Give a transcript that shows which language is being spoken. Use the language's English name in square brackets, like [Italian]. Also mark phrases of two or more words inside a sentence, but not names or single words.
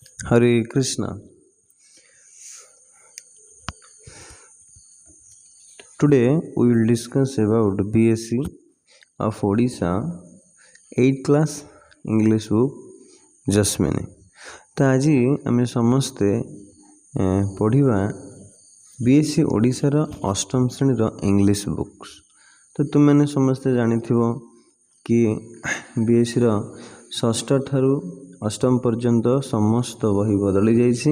[Sanskrit] Hare Krishna. [English] Today we will discuss about BSc of Odisha 8th class English book Jasmine. [Odia] ତ ଆଜି ଆମେ ସମସ୍ତେ ପଢ଼ିବା BSc ଓଡ଼ିଶାର ଅଷ୍ଟମ ଶ୍ରେଣୀର [English] English books. [Odia] ତ ତୁମେମାନେ ସମସ୍ତେ ଜାଣିଥିବ କି BScର ଷଷ୍ଠ ଠାରୁ ଅଷ୍ଟମ ପର୍ଯ୍ୟନ୍ତ ସମସ୍ତ ବହି ବଦଳି ଯାଇଛି।